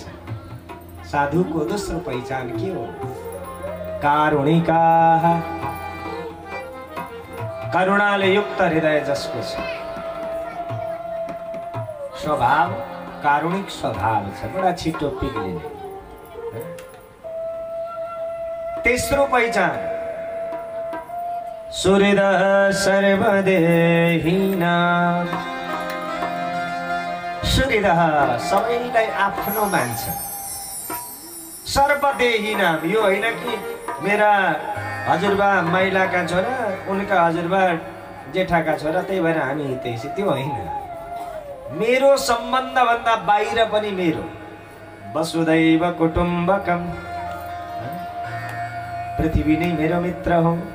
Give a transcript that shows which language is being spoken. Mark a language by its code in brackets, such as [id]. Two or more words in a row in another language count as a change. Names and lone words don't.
[ne] साधुको दोस्रो पहिचान के हो? कारुणिका, करुणाले युक्त हृदय जसको छ, स्वभाव कारुणिक स्वभाव छ, बडा छिटो पिघलिने। तेस्रो पहिचान [sa] सुहृद सर्वदेहिना, [ne] सुहृद सबैलाई आफ्नो मान्छ। सर्वदेहिना यो होइन कि मेरा हजुरबा माइलाका छोरा उनका हजुरबा जेठाका छोरा त्यही भएर हामी हितैषी, त्यो होइन। मेरो सम्बन्धभन्दा बाहिर पनि मेरो। [sa] वसुदैव कुटुम्बकम, [ne] पृथ्वी नै मेरो मित्र हो।